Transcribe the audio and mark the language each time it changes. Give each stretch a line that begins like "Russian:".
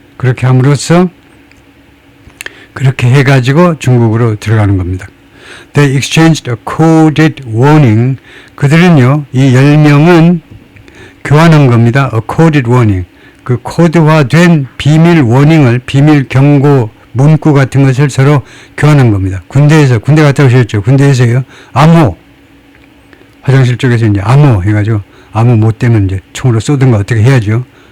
Korean: 그렇게 함으로써 그렇게 해가지고 중국으로 들어가는 겁니다.
English: They exchanged a coded warning.
Korean: 그들은요, 이 10명은 교환한 겁니다.
English: A coded warning.
Korean: 그 코드화된 비밀 워닝을, 비밀 경고 문구 같은 것을 서로 교환한 겁니다. 군대 갔다 오셨죠? 군대에서요, 암호. 화장실 쪽에서 이제 암호 해가지고, 암호 못 되면 이제 총으로 쏘든가 어떻게 해야죠?